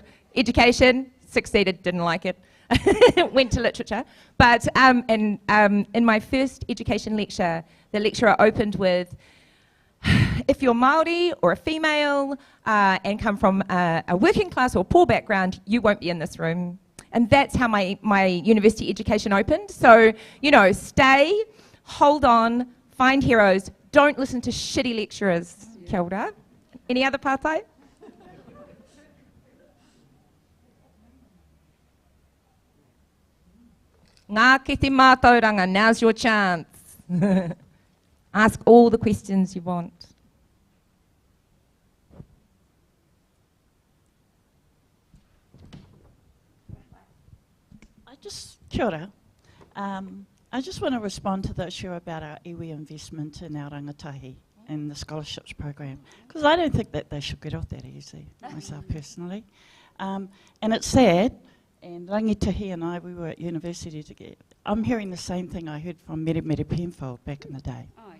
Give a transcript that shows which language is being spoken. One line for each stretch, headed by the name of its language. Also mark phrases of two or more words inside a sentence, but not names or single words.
English: Education, succeeded, didn't like it. Went to literature, but in my first education lecture, the lecturer opened with, if you're Maori or a female and come from a working class or poor background, you won't be in this room. And that's how my university education opened. So, you know, stay, hold on, find heroes, don't listen to shitty lecturers.
Māori: Kia ora.
English: Any other pātai? Ngā Kete Mātauranga, now's your chance. Ask all the questions you want.
Māori: Kia ora.
English: I just want to respond to the issue about our iwi investment in our rangatahi and the scholarships program, because I don't think that they should get off that easy, myself personally. And it's sad, and Rangitahi and I, we were at university together. I'm hearing the same thing I heard from Mere Mere Penfold back in the day.